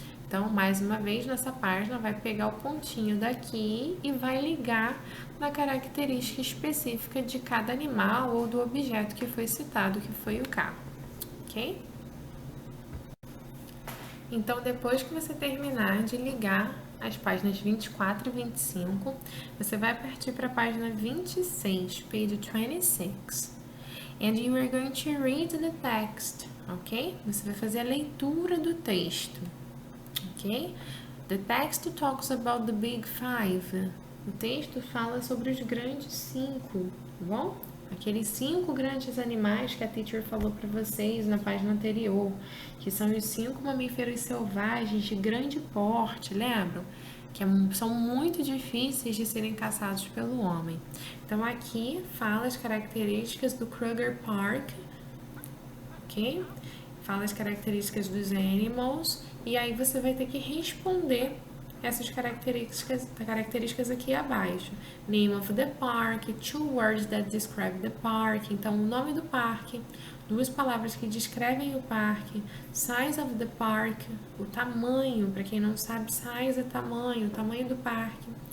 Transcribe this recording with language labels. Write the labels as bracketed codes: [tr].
[pt] Então, mais uma vez, nessa página, vai pegar o pontinho daqui e vai ligar na característica específica de cada animal ou do objeto que foi citado, que foi o carro. Ok? Então, depois que você terminar de ligar as páginas 24 e 25, você vai partir para a página 26, page 26. [en] And you are going to read the text, ok? [pt] Você vai fazer a leitura do texto, ok? [en] The text talks about the big 5. [pt] O texto fala sobre os grandes 5, tá bom? Aqueles 5 grandes animais que a teacher falou para vocês na página anterior, que são os 5 mamíferos selvagens de grande porte, lembram? Que são muito difíceis de serem caçados pelo homem. Então, aqui fala as características do Kruger Park, ok? Fala as características dos animals, e aí você vai ter que responder essas características aqui abaixo. [en] Name of the park, 2 words that describe the park. [pt] Então, o nome do parque, 2 palavras que descrevem o parque. [en] Size of the park, [pt] o tamanho, para quem não sabe, size é tamanho, o tamanho do parque.